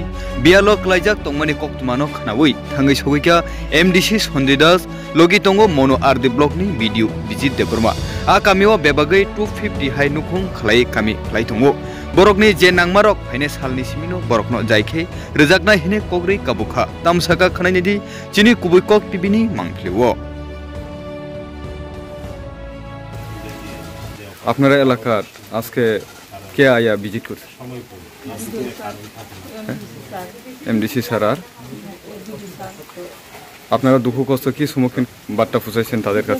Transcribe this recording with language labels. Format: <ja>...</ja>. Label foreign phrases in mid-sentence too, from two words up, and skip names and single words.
<trp>bialok laijak tongmani koktmano khnawui thangai sogika MDC Sanjay Das logi tongo mono RD block ni</trp> <en>video visit</en> <trp>deborma a kamio bebagai 250 hai nukhung khlai kami khlai tongo borokni je nangmarok haine salni simino borokno jaikhe rejakna hine kogri kabukha tamsaka khanaini di chini kubui kok tibini mangklewo</trp> <bn>আপনারা এলাকার আজকে কে আয়া ভিজিট করছে এমডিসি স্যার আর আপনারা দুঃখ কষ্ট কি সম্মুখীন বার্তা পৌঁছাইছেন তাদের কাছে</bn>